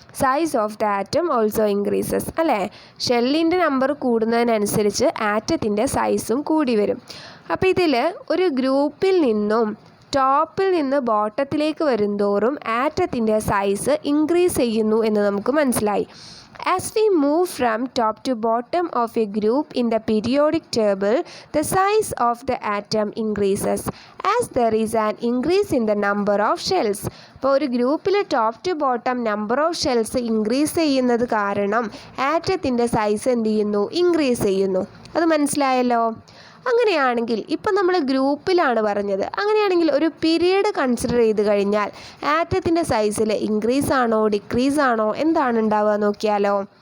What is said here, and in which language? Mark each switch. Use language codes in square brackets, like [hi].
[en] size of the atom also increases [ml] അല്ലേ. ഷെല്ലിൻ്റെ number കൂടുന്നതിനനുസരിച്ച് ആറ്റത്തിൻ്റെ സൈസും കൂടി വരും. അപ്പോൾ ഇതിൽ ഒരു ഗ്രൂപ്പിൽ നിന്നും ടോപ്പിൽ നിന്ന് ബോട്ടത്തിലേക്ക് വരുന്തോറും ആറ്റത്തിൻ്റെ സൈസ് ഇൻക്രീസ് ചെയ്യുന്നു എന്ന് നമുക്ക് മനസ്സിലായി. [en] As we move from top to bottom of a group in the periodic table, the size of the atom increases as there is an increase in the number of shells. [ml] അപ്പോൾ ഒരു ഗ്രൂപ്പിൽ [en] top to bottom number of shells [ml] increase ചെയ്യുന്നത് കാരണം ആറ്റത്തിൻ്റെ size എന്ത് ചെയ്യുന്നു? Increase ചെയ്യുന്നു. അത് മനസ്സിലായല്ലോ. അങ്ങനെയാണെങ്കിൽ ഇപ്പം നമ്മൾ ഗ്രൂപ്പിലാണ് പറഞ്ഞത്. അങ്ങനെയാണെങ്കിൽ ഒരു പീരീഡ് കൺസിഡർ ചെയ്ത് കഴിഞ്ഞാൽ ആറ്റത്തിൻ്റെ സൈസിൽ ഇൻക്രീസ് ആണോ ഡിക്രീസ് ആണോ എന്താണ് ഉണ്ടാവുക നോക്കിയാലോ.